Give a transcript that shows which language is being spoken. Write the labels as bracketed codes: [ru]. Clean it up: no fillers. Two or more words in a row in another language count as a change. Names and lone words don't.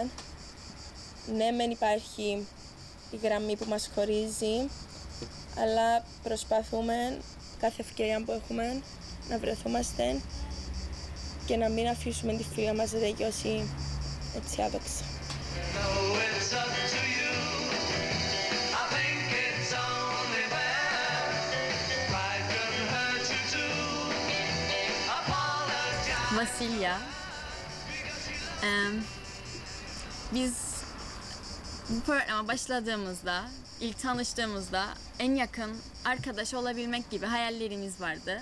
[el] Ναι, μεν υπάρχει η γραμμή που μας χωρίζει, αλλά προσπαθούμε κάθε ευκαιρία που έχουμε να βρεθούμαστε και να μην αφήσουμε τη φίλα μας να τελειώσει έτσι άδοξα. [tr] Vasilya, biz bu programa başladığımızda, ilk tanıştığımızda en yakın arkadaş olabilmek gibi hayallerimiz vardı.